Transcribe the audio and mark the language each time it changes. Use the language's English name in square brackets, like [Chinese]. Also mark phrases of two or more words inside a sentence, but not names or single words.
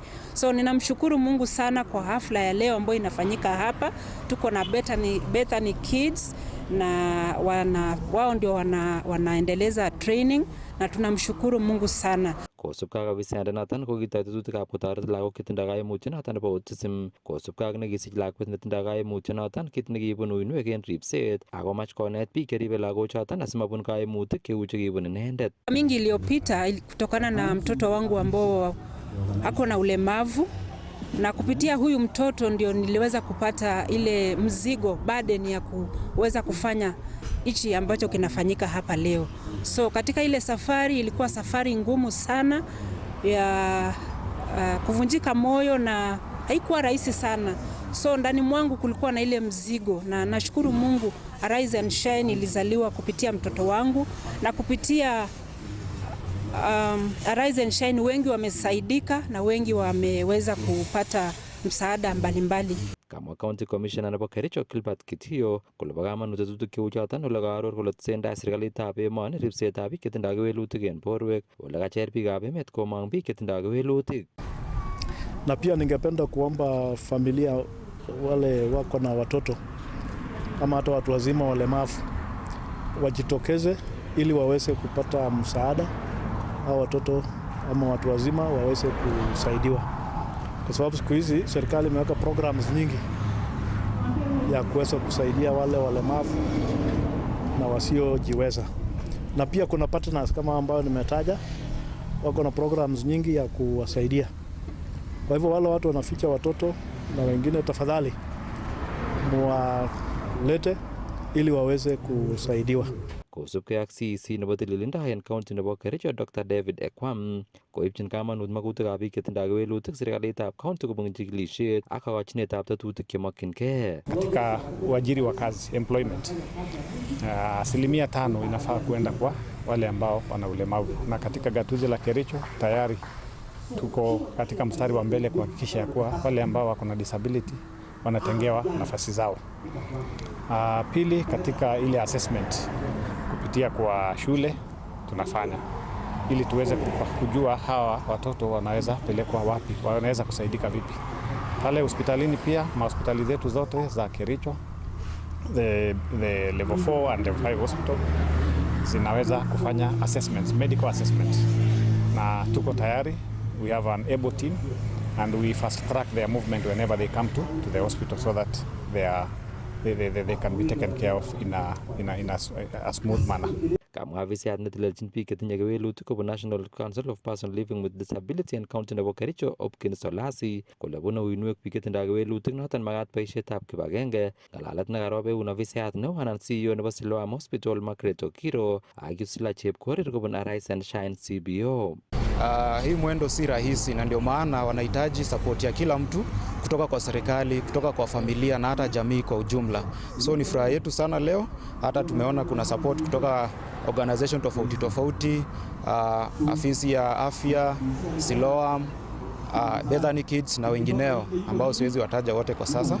[Swahili] So ninamshukuru Mungu sana kwa hafla ya leo ambayo inafanyika hapa. Tuko na Bethany Kids na wao ndio wanaendeleza training na tunamshukuru Mungu sana. [Kalenjin] Kosubkei ak ofisiyandenoton ko kitoi tetutikab kotoret lagok chetindoi kaimutyonoton nebo autism kosubkei ak nekisich lakwet netindoi kaimutyonoton kit nekibun uinwek en ripset akomach konet biik cheribe lagochoton asimabun kaimutik cheu chekibun inendet. [Swahili] Mingi iliyopita kutokana na mtoto wangu ambao ako na ulemavu, na kupitia huyu mtoto ndio niliweza kupata ile mzigo burden ya kuweza kufanya hichi ambacho kinafanyika hapa leo. So katika ile safari ilikuwa safari ngumu sana ya kuvunjika moyo na haikuwa rahisi sana. So ndani mwangu kulikuwa na ile mzigo, na nashukuru Mungu Arise and Shine ilizaliwa kupitia mtoto wangu, na kupitia Arise and Shine wengi wamesaidika na wengi wameweza kupata msaada mbalimbali. [Kalenjin] Kamwa County Commissioner nebo Kericho Gilbert Kitio kole bo kamanut tetutik cheu choton ole kaaror kole tesentai serikalitab emoni ripsetab biik chetindoi kewelutik en borwek ole kacher biikab emet komong biik chetindoi kewelutik. [Swahili] Na pia ningependa kuomba familia wale wako na watoto ama hata watu wazima walemavu wajitokeze ili waweze kupata msaada, au watoto ama watu wazima waweze kusaidiwa, kwa sababu siku hizi serikali imeweka programs nyingi ya kuweza kusaidia wale walemavu na wasiojiweza, na pia kuna partners kama ambao nimetaja wako na programs nyingi ya kuwasaidia. Kwa hivyo wale watu wanaficha watoto na wengine, tafadhali muwalete ili waweze kusaidiwa. [Kalenjin] Kosubkei ak CEC nebo tililindo en county nebo Kericho Dr. David Ekwam koibchin kamanut magutikab biik chetindoi kewelutik serikalitab county kobun chikilisiet ak kakochinetab tetutik chemokyingei. [Swahili] Katika uajiri wa kazi employment, 5% inafaa kuenda kwa wale ambao wana ulemavu, na katika gatuzi la Kericho tayari tuko katika mstari wa mbele kuhakikisha kuwa wale ambao wako na disability wanatengewa nafasi zao. Pili, katika ile assessment kupitia kwa shule tunafanya ili tuweze kujua hawa watoto wanaweza pelekwa wapi, wanaweza kusaidika vipi. Pale hospitalini pia, mahospitali zetu zote za Kericho, [English] the level 4 and level 5 hospital [Swahili] zinaweza kufanya [English] assessments, medical assessments, [Swahili] na tuko tayari. [English] We have an able team and we fast track their movement whenever they come to the hospital so that they can be taken care of in a smooth manner. [Kalenjin] Kamwa afisiyat netelelchin biik chetinye kewelutik kobun National Council of Persons Living with Disability and County nebo Kericho Hopkins Solasi kole bune uinwek biik chetindoi kewelutik noton makat boisietab kibagenge. Ng'alalet nekarob eun afisiyat neo anan CEO nebo Siloam Hospital Margaret Okiro ak Yusila Chepkorir kobun Arise and Shine CBO. [Swahili] Hii mwendo si rahisi, na ndio maana wanahitaji support ya kila mtu kutoka kwa serikali, kutoka kwa familia na hata jamii kwa ujumla. So ni furaha yetu sana leo, hata tumeona kuna support kutoka organization tofauti, afisi ya afya, Siloam, Bethany Kids na wengineo ambao siwezi wataja wote kwa sasa.